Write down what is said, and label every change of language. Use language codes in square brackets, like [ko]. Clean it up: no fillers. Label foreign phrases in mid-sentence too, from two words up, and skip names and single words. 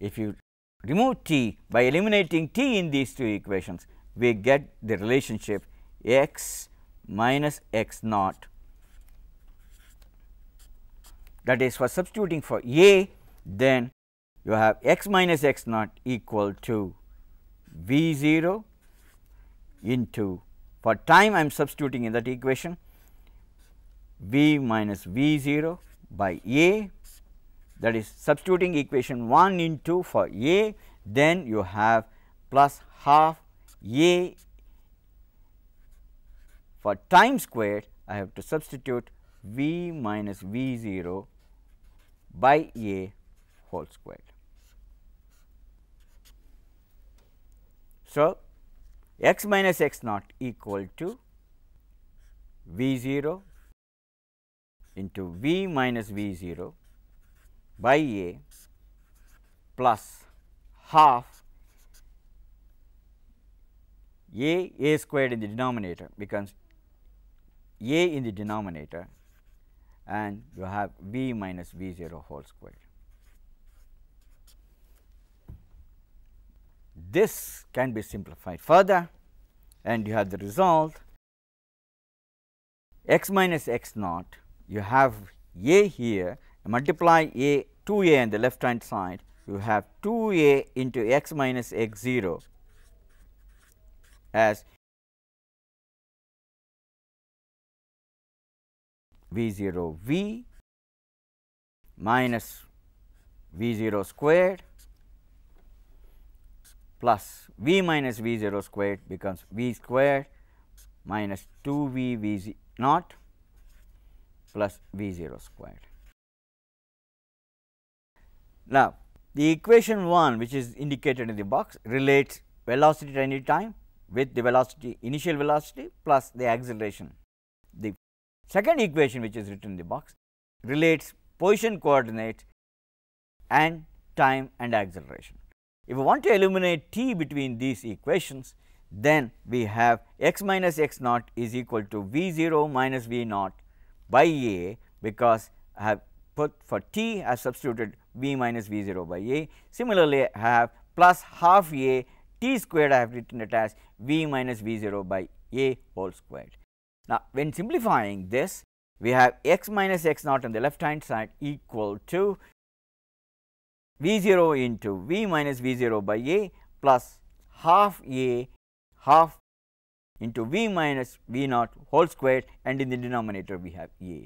[en] if you remove t by eliminating t in these two equations, we get the relationship x minus x naught, that is for substituting for a, then you have x minus x naught equal to v 0 into, for time I am substituting in that equation, v minus v 0 by a, that is substituting equation 1 into for a, then you have plus half a, for time squared I have to substitute v minus v 0 by a whole squared. So, x minus x naught equal to v 0 into v minus v 0 by a plus half a squared in the denominator becomes a in the denominator, and you have v minus v 0 whole squared. This can be simplified further, and you have the result x minus x naught, you have a here, multiply a 2a on the left hand side, you have 2a into x minus x 0 as v 0 v minus v 0 squared plus v minus v 0 squared becomes v squared minus 2 v 0 plus v 0 squared. Now, the equation 1 which is indicated in the box relates velocity at any time with the velocity, initial velocity plus the acceleration. The second equation which is written in the box relates position coordinates and time and acceleration. If we want to eliminate t between these equations, then we have x minus x naught is equal to v 0 minus v naught by a, because I have put for t I have substituted v minus v 0 by a. Similarly, I have plus half a t squared, I have written it as v minus v 0 by a whole squared. Now, when simplifying this, we have x minus x naught on the left hand side equal to v 0 into v minus v 0 by a plus half a half into v minus v naught whole squared, and in the denominator we have a.